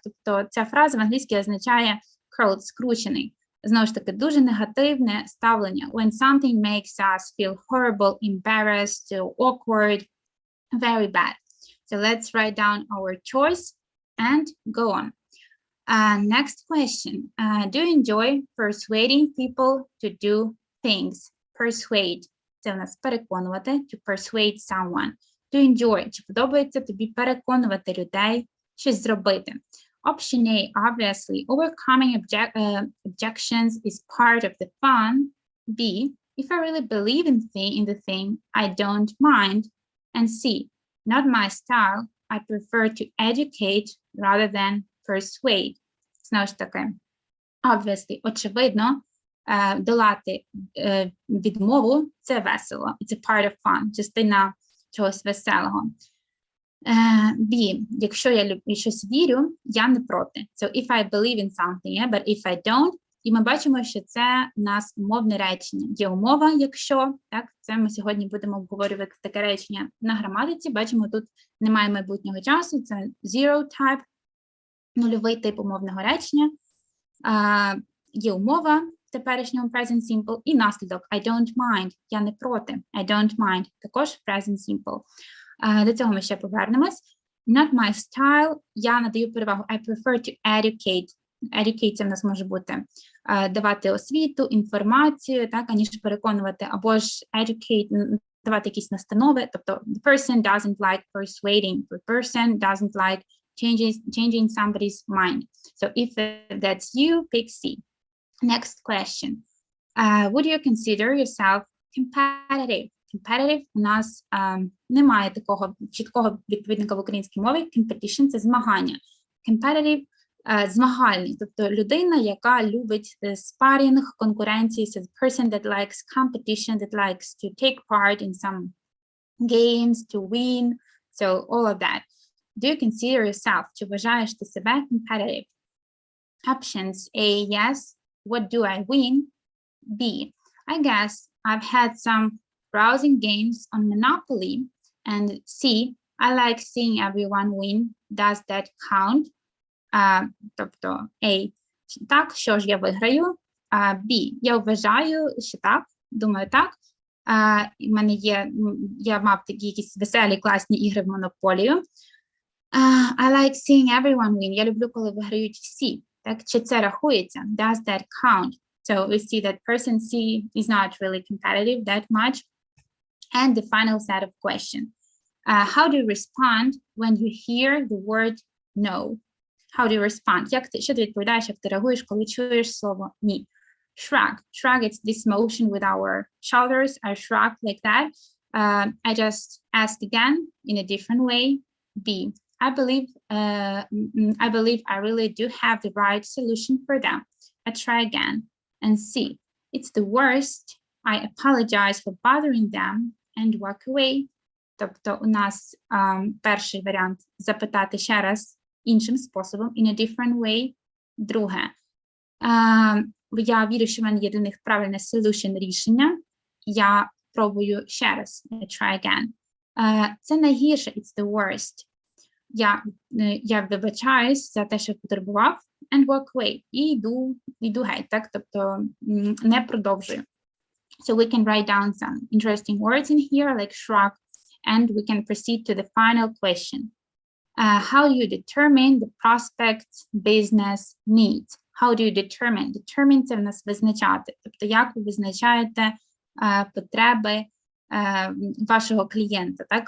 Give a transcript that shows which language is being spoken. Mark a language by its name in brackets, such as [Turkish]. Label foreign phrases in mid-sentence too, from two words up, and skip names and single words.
[Ukrainian] Тобто ця фраза в англійській означає curled, скручений. Знову ж таки, дуже негативне ставлення. [English] When something makes us feel horrible, embarrassed, awkward, very bad. So let's write down our choice and go on. Next question. Do you enjoy persuading people to do things? Persuade. [Ukrainian] Це у нас переконувати. [English] To persuade someone. To enjoy. [Ukrainian] Чи подобається тобі переконувати людей щось зробити? [English] Option A, obviously, overcoming objections is part of the fun. B, if I really believe in the thing, I don't mind. And C, not my style. I prefer to educate rather than persuade. [Ukrainian] Знову ж таки, obviously, очевидно, долати відмову – це весело. [English] It's a part of fun, [Ukrainian] частина чогось веселого. B. Якщо я щось вірю, я не проти. [English] So if I believe in something, yeah? But if I don't, [Ukrainian] і ми бачимо, що це у нас умовне речення. Є умова, якщо, так, це ми сьогодні будемо обговорювати таке речення на граматиці. Бачимо, тут немає майбутнього часу, це [English] zero type, [Ukrainian] нульовий тип умовного речення. Є умова, в теперішньому [English] present simple [Ukrainian] і наслідок [English] I don't mind, [Ukrainian] я не проти, [English] I don't mind, також present simple. [Ukrainian] До цього ми ще повернемось. [English] Not my style, [Ukrainian] я надаю перевагу, [English] I prefer to educate. Educate – [Ukrainian] це в нас може бути давати освіту, інформацію, так, аніж переконувати, або ж educate, давати якісь настанови, тобто [English] the person doesn't like persuading, the person doesn't like changing somebody's mind. So if that's you, pick C. Next question. Would you consider yourself competitive? [Ukrainian] Competitive у нас немає такого чіткого відповідника в українській мові. Competition – це змагання. Competitive – змагальний, тобто людина, яка любить спарінг, конкуренцію. [English] So the person that likes competition, that likes to take part in some games, to win. So all of that. Do you consider yourself? [Ukrainian] Чи вважаєш ти себе competitive? [English] Options A, yes. What do I win? B, I guess I've had some browsing games on Monopoly. And C, I like seeing everyone win. Does that count? [Ukrainian] Тобто A, так, що ж я виграю? B, я вважаю, що так, думаю так. У мене є, я мав такі якісь веселі, класні ігри в Монополію. [English] I like seeing everyone win. [Ukrainian] Я люблю, коли виграють всі. Так, чи це рахується? [English] Does that count? So we see that person C is not really competitive that much. And the final set of questions. How do you respond when you hear the word no? How do you respond? [Ukrainian] Що ти відповідаєш, як ти реагуєш, коли чуєш слово ні? [English] Shrug. Shrug, it's this motion with our shoulders. I shrug like that. I just ask again in a different way. B. I believe I really do have the right solution for them. I try again. And C. It's the worst. I apologize for bothering them and walk away. [Ukrainian] Тобто у нас перший варіант запитати ще раз іншим способом, [English] in a different way. [Ukrainian] Друге, я вірю, що в мене є для них правильне solution рішення. Я пробую ще раз. [English] I try again. [Ukrainian] Це найгірше, [English] it's the worst. [Ukrainian] Я вибачаюсь за те, що потребував, [English] and walk away. [Ukrainian] І йду геть, так? Тобто не продовжую. [English] So we can write down some interesting words in here, like shrug, and we can proceed to the final question. How do you determine the prospect's business needs? How do you determine? Determine – [Ukrainian] це в нас визначати. Тобто, як ви визначаєте потреби вашого клієнта, так?